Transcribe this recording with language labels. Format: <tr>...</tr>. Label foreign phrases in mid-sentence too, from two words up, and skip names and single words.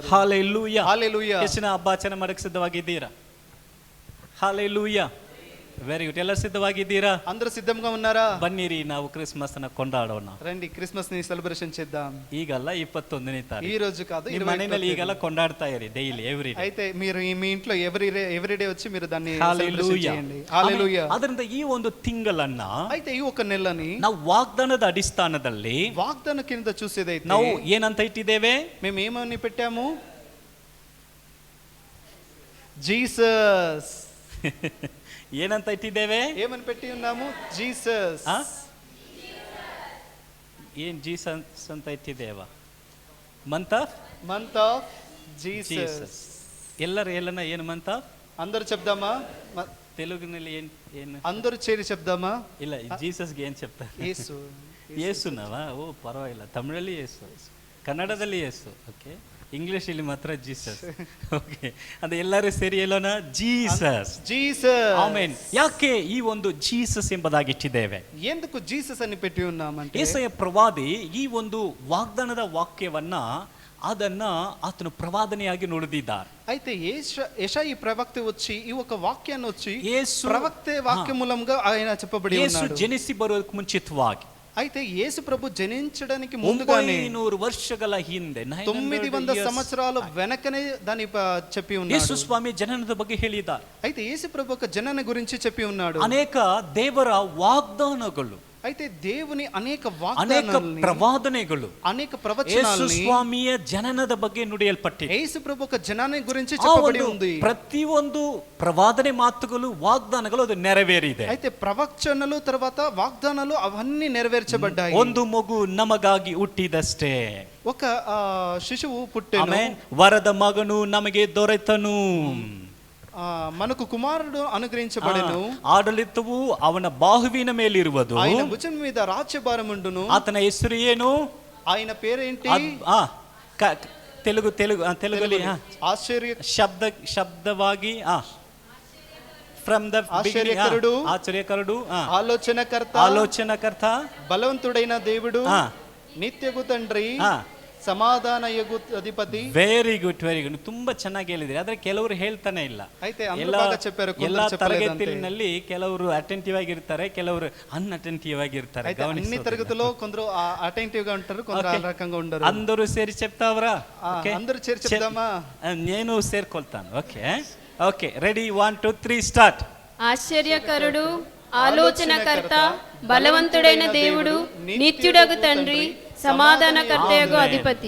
<kn>ಹಲ್ಲೆಲೂಯಾ.</kn> <te>హల్లెలూయా.</te> <kn>ಯೇಸುವಿನ ಹಬ್ಬ ಆಚರಣೆ ಮಾಡಕ್ಕೆ ಸಿದ್ಧವಾಗಿದ್ದೀರಾ? ಹಲ್ಲೆಲೂಯಾ.</kn> <en>very good.</en> <kn>ಎಲ್ಲರೂ ಸಿದ್ಧವಾಗಿದ್ದೀರಾ?</kn> <te>అందరూ సిద్ధంగా ఉన్నారా?</te> <kn>ಬನ್ನಿರಿ, ನಾವು ಕ್ರಿಸ್ಮಸ್ ಅನ್ನ ಕೊಂಡಾಡೋಣ.</kn> <te>రండి క్రిస్మస్ ని సెలబ్రేషన్ చేద్దాం.</te> <kn>ಈಗಲ್ಲ 21ನೇ</kn> <te>ఈ</te> <kn>ತಾರೀಕು.</kn> <te>రోజు కాదు,</te> <kn>ನಿಮ್ಮ ಮನೆಯಲ್ಲಿ ಈಗೆಲ್ಲ ಕೊಂಡಾಡ್ತಾ ಇರಿ</kn> <en>daily every day.</en> <te>అయితే మీరు మీ ఇంట్లో</te> <en>every day</en> <te>వచ్చి మీరు దాన్ని సెలబ్రేషన్</te> <kn>ಹಲ್ಲೆಲೂಯಾ.</kn> <te>చేయండి. హల్లెలూయా.</te> <kn>ಅದರಿಂದ ಈ ಒಂದು ತಿಂಗಳನ್ನ</kn> <te>అయితే ఈ ఒక నెలని</te> <kn>ನಾವು ವಾಗ್ದಾನದ ಅಡಿಸ್ಥಾನದಲ್ಲಿ</kn> <te>వాగ్దాన కింద చూసేదైతే</te> <kn>ನಾವು ಏನಂತ ಇಟ್ಟಿದ್ದೇವೆ?</kn> <te>మేము ఏమని పెట్టాము? జీసస్.</te> <kn>ಏನಂತ ಇಟ್ಟಿದ್ದೇವೆ?</kn> <te>ఏమని పెట్టి ఉన్నాము? జీసస్.</te> <kn>ಆ? ಏನ್ ಜೀಸಸ್ ಅಂತ ಇಟ್ಟಿದ್ದೇವ?</kn> <en>ಮಂತ್ ಆಫ್ మంత్ ఆఫ్ జీసస్. ಜೀಸಸ್.</en> <kn>ಎಲ್ಲರೂ ಎಲ್ಲನ ಏನು ಮಂತ್ ಆಫ್?</kn> <te>అందరూ చెప్దామా?</te> <kn>ತೆಲುಗಿನಲ್ಲಿ ಏನು?</kn> <te>అందరూ చేరి చెప్దామా?</te> <kn>ಇಲ್ಲ, ಜೀಸಸ್ಗೆ ಏನ್ ಚೆಪ್ತಾರೆ?</kn> <te>యేసు.</te> <kn>ಯೇಸುನವಾ? ಓ ಪರವಾಗಿಲ್ಲ, ತಮಿಳಲ್ಲಿ ಯೇಸು, ಕನ್ನಡದಲ್ಲಿ ಯೇಸು. ಓಕೆ, ಇಂಗ್ಲಿಷಲ್ಲಿ ಮಾತ್ರ ಜೀಸಸ್. ಓಕೆ, ಅದು ಎಲ್ಲರೂ ಸೇರಿ ಹೇಳೋಣ, ಜೀಸಸ್. జీసస్. ಆಮೆನ್. ಯಾಕೆ ಈ ಒಂದು ಜೀಸಸ್ ಎಂಬುದಾಗಿಟ್ಟಿದ್ದೇವೆ?</kn> <te>ఎందుకు జీసస్ అని పెట్టి ఉన్నామంటే</te> <kn>ಯೆಶಾಯ ಪ್ರವಾದಿ ಈ ಒಂದು ವಾಗ್ದಾನದ ವಾಕ್ಯವನ್ನ ಅದನ್ನ ಆತನು ಪ್ರವಾದನೆಯಾಗಿ ನುಡಿದಿದ್ದಾರೆ.</kn> <te>అయితే యెషాయి ప్రవక్త వచ్చి ఈ ఒక వాక్యాన్ని వచ్చి యేసు ప్రవక్తే వాక్య మూలంగా ఆయన చెప్పబడి</te> <kn>ಯೇಸು</kn> <te>ఉన్నాడు.</te> <kn>ಜನಿಸಿ ಬರೋದಕ್ಕೆ ಮುಂಚಿತವಾಗಿ</kn> <te>అయితే యేసు ప్రభు జనించడానికి ముందుగానే</te> <kn>900 ವರ್ಷಗಳ ಹಿಂದೆ</kn> <te>900 సంవత్సరాల వెనకనే దాని చెప్పి</te> <kn>ಯೇಸು</kn> <te>ఉన్నాడు.</te> <kn>ಸ್ವಾಮಿ ಜನನದ ಬಗ್ಗೆ ಹೇಳಿದ್ದಾರೆ.</kn> <te>అయితే యేసు ప్రభు ఒక జనన గురించి చెప్పి ఉన్నాడు.</te> <kn>ಅನೇಕ ದೇವರ ವಾಗ್ದಾನಗಳು</kn> <te>అయితే దేవుని అనేక</te> <kn>ಅನೇಕ ವಾಗ್ದಾನಗಳನ್ನ, ಪ್ರವಾದನೆಗಳು</kn> <te>అనేక</te> <kn>ಯೇಸು</kn> <te>ಪ್ರವಚನಾలని</te> <kn>ಸ್ವಾಮಿಯ ಜನನದ ಬಗ್ಗೆ ನುಡಿಯಲ್ಪಟ್ಟಿದೆ.</kn> <te>యేసు ప్రభు ఒక జనాన్ని గురించి</te> <kn>ಆ</kn> <te>చెప్పబడి</te> <kn>ಒಂದು</kn> <te>ఉంది.</te> <kn>ಪ್ರತಿಯೊಂದು ಪ್ರವಾದನೆ ಮಾತುಗಳು ವಾಗ್ದಾನಗಳು ಅದು ನೆರವೇರಿದೆ.</kn> <te>అయితే ప్రవచనలు తర్వాత వాగ్దానాలు అవన్నీ నెరవేర్చబడ్డాయి.</te> <kn>ಒಂದು ಮಗು ನಮಗಾಗಿ ಹುಟ್ಟಿದಷ್ಟೇ.</kn> <te>ఒక శిశువు పుట్టెను.</te> <kn>ಆಮೆನ್. ವರದ ಮಗನು ನಮಗೆ ದೊರೆತನು.</kn> <te>మనకు కుమారుడు అనుగ్రహించబడెను.</te> <kn>ಆಡಳಿತವು ಅವನ ಬಾಹುವಿನ ಮೇಲಿರುವುದು.</kn> <te>ఆయన భుజం మీద రాజ్యభారముండును.</te> <kn>ಆತನ ಹೆಸರು ಏನು?</kn> <te>ఆయన పేరేంటి?</te> <kn>తెలుగుಲಿ</kn> <te>ఆశ్చర్య</te> <kn>ಶಬ್ದವಾಗಿ</kn> <en>from the</en> <te>ఆశ్చర్యకరుడు, ಆಶ್ಚರ್ಯಕರುడు, ఆలోచనకర్త, బలవంతుడైన దేవుడు, నిత్యగు తండ్రి,</te> <kn>ಸಮಾಧಾನ ಅಧಿಪತಿ.</kn> <en>very good, very good.</en> <kn>ತುಂಬಾ ಚೆನ್ನಾಗಿ ಹೇಳಿದ್ರಿ. ಆದ್ರೆ ಕೆಲವರು ಹೇಳ್ತಾನೆ ಇಲ್ಲ. ಎಲ್ಲ ತರಗತಿಯಲ್ಲಿ ಕೆಲವರು ಅಟೆಂಟಿವ್ ಆಗಿರ್ತಾರೆ, ಕೆಲವರು ಅನ್ಅಟೆಂಟಿವ್ ಆಗಿರ್ತಾರೆ.</kn> <te>అన్ని తరగతిలో కొందరు అటెంటివ్ గా ఉంటారు, కొందరు ఆ రకంగా ఉండరు. అందరూ సేరి చెప్తావరా? అందరూ చేరి చెప్దామా? నేను సేర్కొల్తాను.</te> <en>okay okay, ready, 1 2 3 start.</en> <te>ఆశ్చర్యకరుడు, ఆలోచనకర్త, బలవంతుడైన దేవుడు, నిత్యుడగు తండ్రి,</te> <kn>ಸಮಾಧಾನಕರ್ತೆಯಗೂ ಅಧಿಪತಿ.</kn>